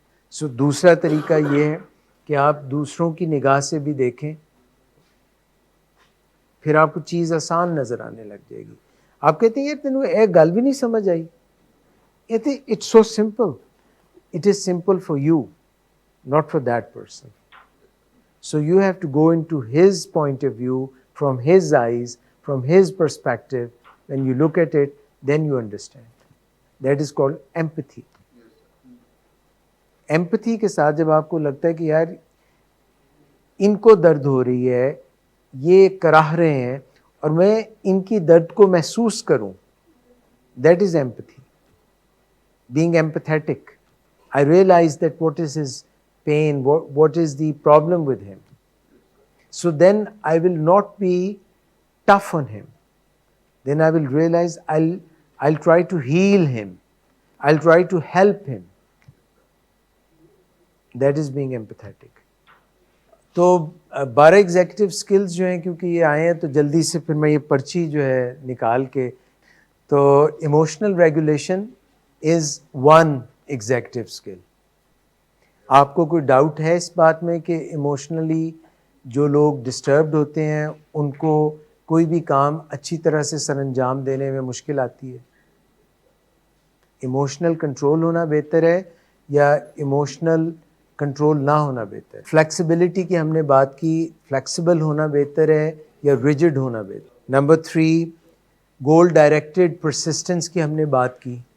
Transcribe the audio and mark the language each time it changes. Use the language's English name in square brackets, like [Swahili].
[Urdu] سو دوسرا طریقہ یہ ہے کہ آپ دوسروں کی نگاہ سے بھی دیکھیں, پھر آپ کو چیز آسان نظر آنے لگ جائے گی. آپ کہتے ہیں یار تینوں ایک گل بھی نہیں سمجھ آئی. کہتے [English] It's so simple, it is simple for you, not for that person. So you have to go into his point of view, from his eyes, from his perspective. When you look at it, then you understand. That is called empathy. [Urdu] Empathy کے ساتھ جب آپ کو لگتا ہے کہ یار ان کو درد ہو رہی ہے, یہ کراہ رہے ہیں, اور میں ان کی درد کو محسوس کروں, [English] That is empathy. Being empathetic, I realize that what is his pain, what is the problem with him. So then I will not be tough on him. Then I will realize I'll try to heal him. I'll try to help him. That is being empathetic. [Urdu] تو 12 executive skills جو ہیں کیونکہ یہ آئے ہیں تو جلدی سے پھر میں یہ پرچی جو ہے نکال کے, تو [English] Emotional regulation is one executive skill. [Urdu] آپ کو کوئی ڈاؤٹ ہے اس بات میں کہ ایموشنلی جو لوگ ڈسٹربڈ ہوتے ہیں ان کو کوئی بھی کام اچھی طرح سے سر انجام دینے میں مشکل آتی ہے؟ ایموشنل کنٹرول ہونا بہتر ہے یا ایموشنل کنٹرول نہ ہونا بہتر ہے؟ فلیکسیبلٹی کی ہم نے بات کی, فلیکسیبل ہونا بہتر ہے یا ریجڈ ہونا بہتر؟ نمبر 3 گول ڈائریکٹڈ پرسسٹنس کی ہم نے بات کی.